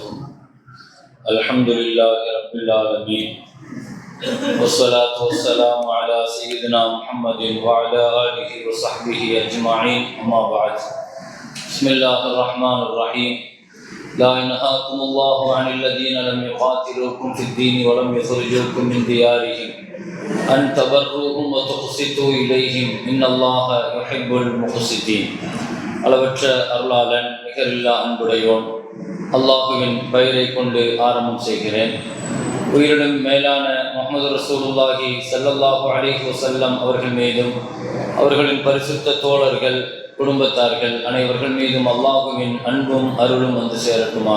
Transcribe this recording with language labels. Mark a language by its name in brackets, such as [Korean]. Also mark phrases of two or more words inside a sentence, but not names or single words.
[Arabic] الحمد لله رب العالمين، والصلاة والسلام على سيدنا محمد وعلى آله وصحبه أجمعين، أما بعد. بسم الله الرحمن الرحيم. لا ينهاكم الله عن الذين لم يقاتلوكم في الدين ولم يخرجوكم من ديارهم أن تبروهم وتقسطوا إليهم إن الله يحب المقسطين. [Tamil] அளவற்ற அருளாளன் நிகரில்லா அன்புடையோன் அல்லாஹுவின் பெயரை கொண்டு ஆரம்பம் செய்கிறேன். உயிரினும் மேலான முஹம்மது [Arabic] رسول الله صلى الله عليه وسلم [Tamil] அவர்கள் மீதும் அவர்களின் பரிசுத்த தோழர்கள் குடும்பத்தார்கள் அனைவர்கள் மீதும் அல்லாஹுவின் அன்பும் அருளும் வந்து சேரட்டுமாக.